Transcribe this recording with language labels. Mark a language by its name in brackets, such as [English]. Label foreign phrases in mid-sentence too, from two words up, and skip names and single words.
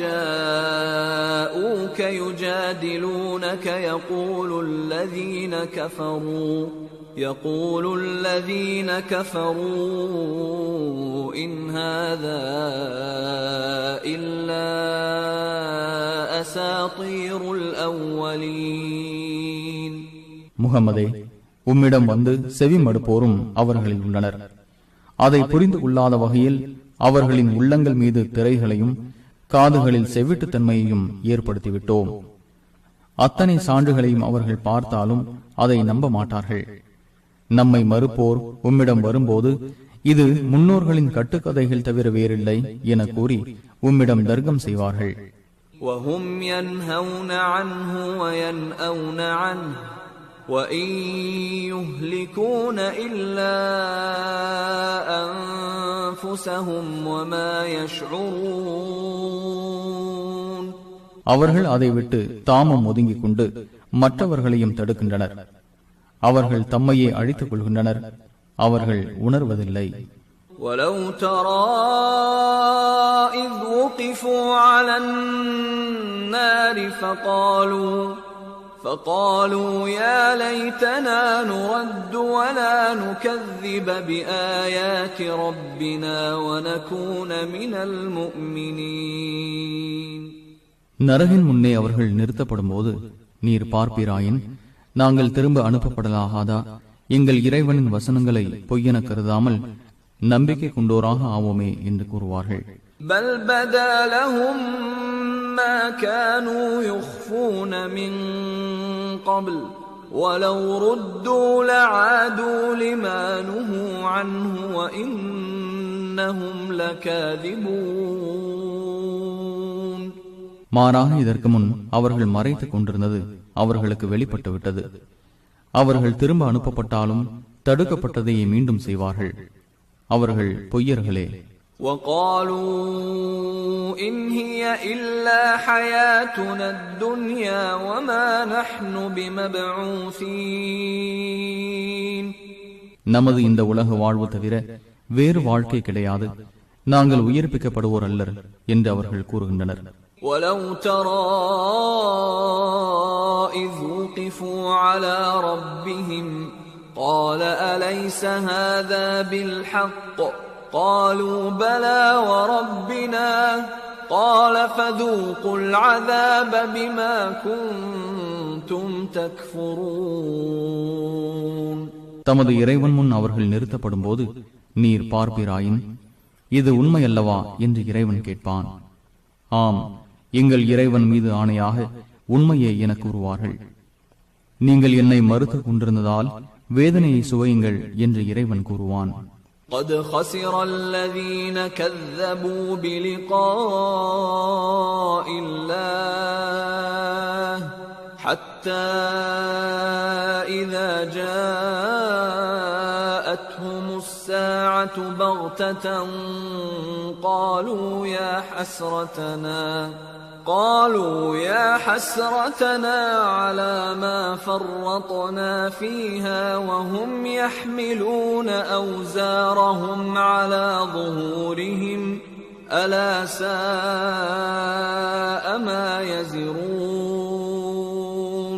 [Arabic] جاءوك يجادلونك يقول الذين كفروا إن هذا إلا أساطير الأولين. [Tamil] முகம்மதே, உம்மிடம் வந்து செவி மடுப்போரும் அவர்களில் உள்ளனர். அதை புரிந்து கொள்ளாத வகையில் அவர்களின் உள்ளங்கள் மீது திரைகளையும் காதுகளில் செவிட்டுத்தன்மையையும் ஏற்படுத்திவிட்டோம். அத்தனை சான்றுகளையும் அவர்கள் பார்த்தாலும் அதை நம்ப மாட்டார்கள். நம்மை மறுப்போர் உம்மிடம் வரும்போது இது முன்னோர்களின் கட்டுக்கதைகள் தவிர வேறில்லை என கூறி உம்மிடம் தர்க்கம் செய்வார்கள். [Arabic] وَهُمْ يَنْهَوْنَ عَنْهُ وَيَنْأَوْنَ عَنْهُ وَإِنْ يُهْلِكُونَ إِلَّا أَنفُسَهُمْ وَمَا يَشْعُرُونَ. [Tamil] அவர்கள் அதை விட்டு தாமும் ஒதுங்கிக் கொண்டு மற்றவர்களையும் தடுக்கின்றனர். அவர்கள் தம்மையே அழித்துக் கொள்கின்றனர். அவர்கள் உணர்வதில்லை. [Arabic] وَلَوْ تَرَى إِذْ وُقِفُوا عَلَى النَّارِ فقالوا يا ليتنا نرد ولا نكذب بآيات ربنا ونكون من المؤمنين. [Tamil] நரகின் முன்னே அவர்கள் நிறுத்தப்படும் போது, நீர் பார்ப்பீராயின் நாங்கள் திரும்ப அனுப்பப்படலாகாதா, எங்கள் இறைவனின் வசனங்களை பொய்யென கருதாமல் நம்பிக்கை கொண்டோராக ஆவோமே என்று கூறுவார்கள். [Arabic] بل بدا لهم ما كانوا يخفون من قبل ولو ردوا لعادوا لما نهوا عنه وإنهم لكاذبون. [Tamil] மாறாக இதற்கு முன் அவர்கள் மறைத்துக் கொண்டிருந்தது அவர்களுக்கு வெளிப்பட்டு விட்டது. அவர்கள் திரும்ப அனுப்பப்பட்டாலும் தடுக்கப்பட்டதையே மீண்டும் செய்வார்கள். அவர்கள் பொய்யர்களே. [Arabic] وقالوا إن هي إلا حياتنا الدنيا وما نحن بمبعوثين. [Tamil] நமது இந்த உலக வாழ்வு தவிர வேறு வாழ்க்கை கிடையாது, நாங்கள் உயிர்ப்பிக்கப்படுவோர் அல்லர் என்று அவர்கள் கூறுகின்றனர். [Arabic] ولو ترى إذ وقفوا على ربهم قال أليس هذا بالحق قالوا بلى وربنا قال فذوقوا العذاب بما كنتم تكفرون. [Tamil] தமது இறைவன் முன் அவர்கள் நிறுத்தப்படும் போது, நீர் பார்ப்பீராயின் இது உண்மை அல்லவா என்று இறைவன் கேட்பான். ஆம், எங்கள் இறைவன் மீது ஆணையாக உண்மையை என கூறுவார்கள். நீங்கள் என்னை மறுத்து கொண்டிருந்ததால் வேதனையை சுவையுங்கள் என்று இறைவன் கூறுவான். [Arabic] قد خسر الذين كذبوا بلقاء الله حتى إذا جاءتهم الساعة بغتة قالوا يا حسرتنا على ما فرطنا فيها وهم يحملون أوزارهم على ظهورهم ألا ساء ما يزرون.